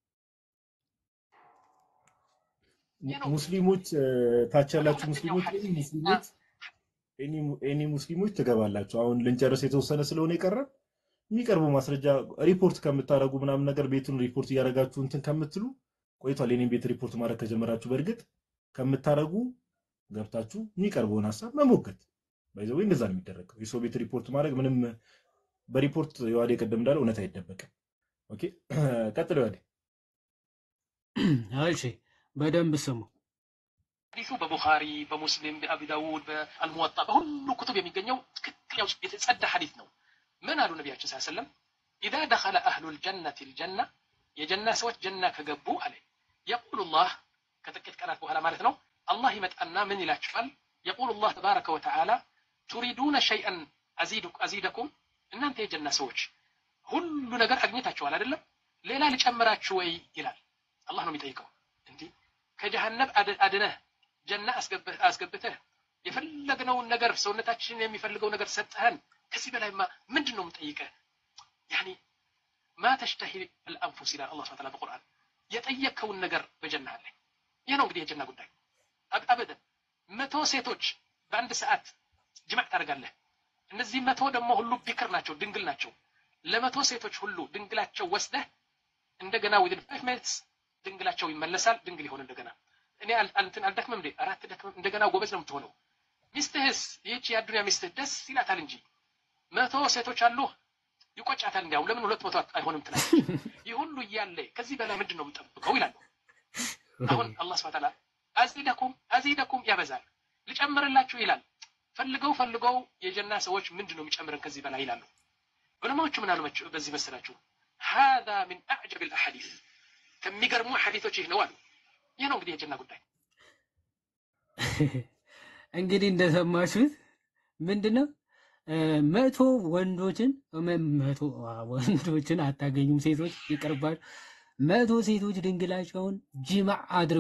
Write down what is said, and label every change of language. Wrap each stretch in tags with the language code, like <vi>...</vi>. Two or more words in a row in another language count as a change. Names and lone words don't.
<am>ሙስሊሞች ታች ያላችሁ ሙስሊሞች ትገባላችሁ። አሁን ልንጨርስ የተወሰነ ስለሆነ የቀረ የሚቀርበው ማስረጃ ሪፖርት ከምታረጉ ምናምን ነገር ቤቱን ሪፖርት እያደረጋችሁ እንትን ከምትሉ ቆይቷል። የኔን ቤት ሪፖርት ማድረግ ከጀመራችሁ በእርግጥ ከምታረጉ ገብታችሁ የሚቀርበውን ሐሳብ መሞገት ባይዘው እንደዛ ነው የሚደረገው። የሰው ቤት ሪፖርት ማድረግ ምንም በሪፖርት የዋዴ ቀደም እንዳለ እውነት አይደበቅም። ኦኬ ቀጥል ዋዴ። እሺ በደንብ ስሙ። ሐዲሱ በቡኻሪ በሙስሊም በአቢ ዳውድ በአልሙወጣ በሁሉ ኩቱብ የሚገኘው ትክክለኛው የተጸዳ ሐዲስ ነው። ምን አሉ ነቢያችን</am> <ar>صلى الله عليه وسلم اذا دخل اهل الجنه الجنه</ar> <am>የጀና ሰዎች ጀና ከገቡ አለ</am> <ar>يقول الله</ar> <am>ከጥቂት ቀናት በኋላ ማለት ነው አላህ ይመጣና ምን ይላቸዋል?</am> <ar>يقول الله تبارك وتعالى تريدون شيئا أزيدكم</ar> <am>እናንተ የጀና ሰዎች ሁሉ ነገር አግኝታችኋል አይደለም ሌላ ልጨምራችሁ ወይ ይላል አላህ ነው የሚጠይቀው እንዴ ከጀሃነም አድነህ ጀና አስገብተህ የፈለግነውን ነገር ሰውነታችን የሚፈልገው ነገር ሰጠህን ከዚህ በላይማ ምንድነው የምጠይቀህ</am> <ar>يعني ما تشتهي الانفس الى الله سبحانه وتعالى بالقران</ar> <am>የጠየከውን ነገር በጀና አለ ይሄ ነው እንግዲህ የጀና ጉዳይ አበደን 100 ሴቶች በአንድ ሰዓት ጅማዕ ታደርጋለህ እነዚህ 100 ደግሞ ሁሉ ቢክር ናቸው ድንግል ናቸው ለ100 ሴቶች ሁሉ ድንግላቸው ወስደህ እንደገና</am> <en>within 5 minutes</en> <am>ድንግላቸው ይመለሳል ድንግል ይሆን እንደገና እኔ አንተን አልደክመም እንዴ አራት ደክመም እንደገና ጎበዝ ነው የምትሆነው ሚስትህስ ይህች የአዱንያ ሚስትህ ደስ ይላታል እንጂ 100 ሴቶች አሉ ይቆጫታል እንዴው ለምን 200 አይሆንም ትላለች ይህ ሁሉ እያለ ከዚህ በላይ ምንድነው የምጠብቀው ይላል አሁን አላህ</am> <ar>سبحانه وتعالى</ar> <am>አዚደኩም ያበዛል ልጨምርላችሁ ይላል ፈልገው የጀና ሰዎች ምንድነው የሚጨምረን ከዚህ በላይ ይላሉ ዑለማዎቹ ምን አሉ በዚህ መሰላችሁ</am> <ar>هذا من اعجب الاحاديث</ar> <am>ከሚገርሙ ሐዲሶች ይህ ነው አሉ ይሄ ነው እንግዲህ የጀና ጉዳይ እንግዲህ እንደሰማችሁት ምንድነው 100 ወንዶችን አታገኙም ሴቶች ይቀርባል 100 ሴቶች ድንግላቸውን ጅማዕ አድርጎ</am>